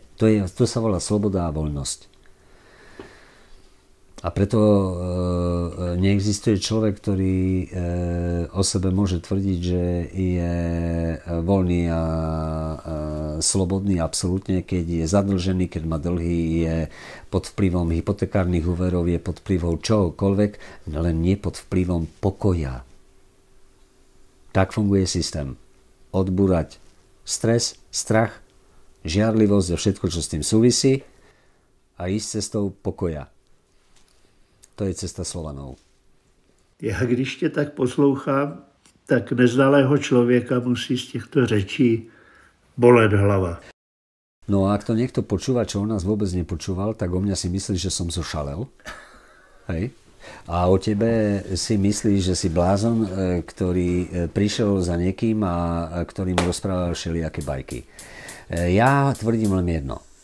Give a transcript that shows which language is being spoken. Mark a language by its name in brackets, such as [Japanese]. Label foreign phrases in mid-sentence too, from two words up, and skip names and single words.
[Slovak] To sa volá sloboda a voľnosť. A preto neexistuje človek, ktorý o sebe môže tvrdiť, že je voľný a slobodný absolútne, keď je zadlžený, keď má dlhy, je pod vplyvom hypotekárnych úverov, je pod vplyvom čohokoľvek, len nie pod vplyvom pokoja. Tak funguje systém. Odbúrať stres, strach, žiarlivosť a všetko, čo s tým súvisí, a ísť cestou pokoja. To je cesta Slovanov. [Czech] Já když tě tak poslouchám, tak neznalého člověka musí z těchto řečí bolet hlava. [Slovak] No a ak to niekto počúva, čo o nás vôbec nepočúval, tak o mňa si myslí, že som zošalel. Hej. A o tebe si myslíš, že si blázon, ktorý prišiel za niekým a ktorý mu rozprával všelijaké bajky. Ja tvrdím len jedno.